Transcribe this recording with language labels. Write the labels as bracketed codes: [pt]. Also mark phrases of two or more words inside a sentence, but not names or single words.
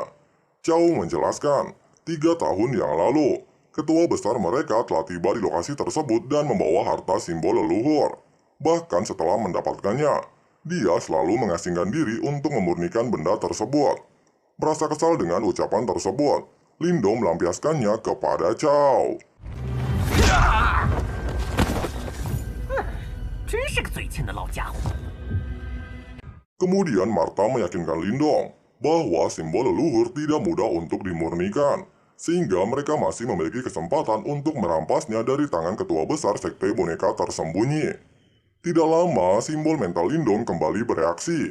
[id] Chow menjelaskan, 3 tahun yang lalu, ketua besar mereka telah tiba di lokasi tersebut dan membawa harta simbol leluhur. Bahkan setelah mendapatkannya, dia selalu mengasingkan diri untuk memurnikan benda tersebut. Merasa kesal dengan ucapan tersebut, Lindong melampiaskannya kepada Chow. [zh] 真是个嘴欠的老家伙！ [id] Kemudian Martha meyakinkan Lindong bahwa simbol leluhur tidak mudah untuk dimurnikan, sehingga mereka masih memiliki kesempatan untuk merampasnya dari tangan ketua besar sekte boneka tersembunyi. Tidak lama, simbol mental Lindong kembali bereaksi.